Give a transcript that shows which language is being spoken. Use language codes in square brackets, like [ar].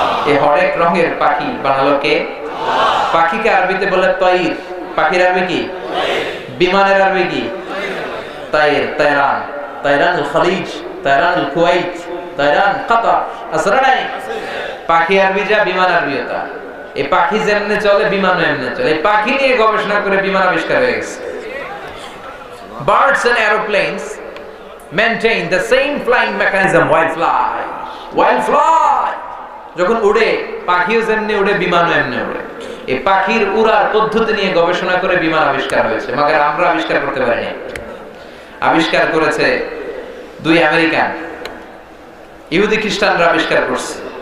[bn] এই হরেক রঙের পাখি বানালো কে? পাখিকে আরবিতে বলে তাইর। পাখির আরবি কি? বিমানের আরবি কি? তাইর, তাইরান, তাইরানুল খালিজ, তাইরানুল কুওয়াইত, তাইরান কাতার। আসলে নাই পাখি আরবি যা, বিমান আরবিও তা। এই পাখি যেমনে চলে বিমানও এমনি চলে। এই পাখি নিয়ে গবেষণা করে বিমান আবিষ্কার হয়ে গেছে। [en] Birds and aeroplanes maintain the same flying mechanism while fly. While fly, [bn] যখন উড়ে পাখিও যেমনি উড়ে, বিমানও এমনি উড়ে। এই পাখির উড়ার পদ্ধতি নিয়ে গবেষণা করে বিমান আবিষ্কার হয়েছে, মাগার আমরা আবিষ্কার করতে পারিনি। আবিষ্কার করেছে 2 আমেরিকান, ইহুদি খ্রিস্টানরা আবিষ্কার করছে।